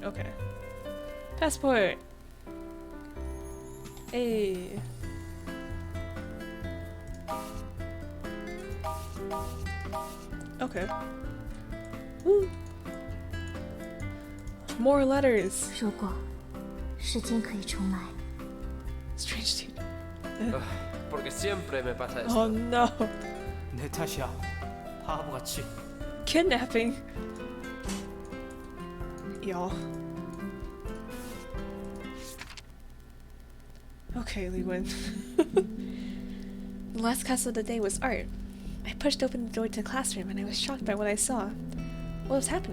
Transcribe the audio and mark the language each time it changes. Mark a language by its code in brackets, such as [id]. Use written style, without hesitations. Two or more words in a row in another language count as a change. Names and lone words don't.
[en] Okay. Passport! Hey! Okay. Woo! More letters! [zh] 如果时间可以重来， [en] Strange dude. [es] Porque siempre me pasa [en] Oh [es] esto. [en] no! [ko] 내 탓이야. 바보같이. [en] Kidnapping! Y'all. Okay, Li Wen. The last class of the day was art. I pushed open the door to the classroom and I was shocked by what I saw.